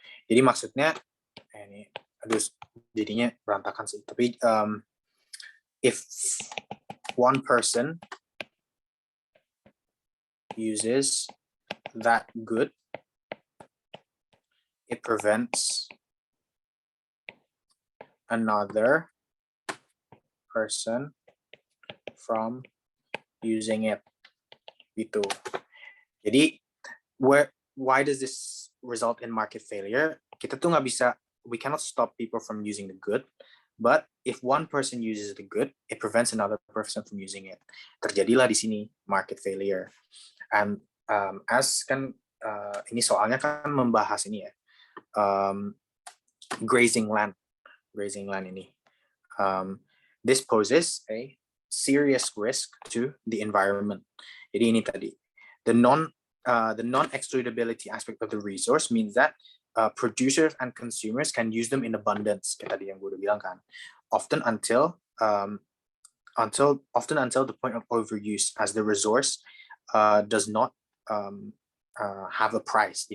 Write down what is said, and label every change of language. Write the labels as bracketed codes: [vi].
[id] Jadi maksudnya ini aduh jadinya berantakan sih, tapi [en] if one person uses that good, it prevents another person from using it. Gitu. Jadi why does this result in market failure? [id] Kita tuh nggak bisa, [en] we cannot stop people from using the good, but if one person uses the good, it prevents another person from using it. [id] Terjadilah di sini market failure. [en] And as [id] kan ini soalnya kan membahas ini ya, grazing land ini. [en] This poses a serious risk to the environment. [id] Jadi ini tadi, [en] the non-excludability aspect of the resource means that producers and consumers can use them in abundance. [id] Kayak tadi yang gue udah bilang kan, [en] often until the point of overuse, as the resource does not have a price.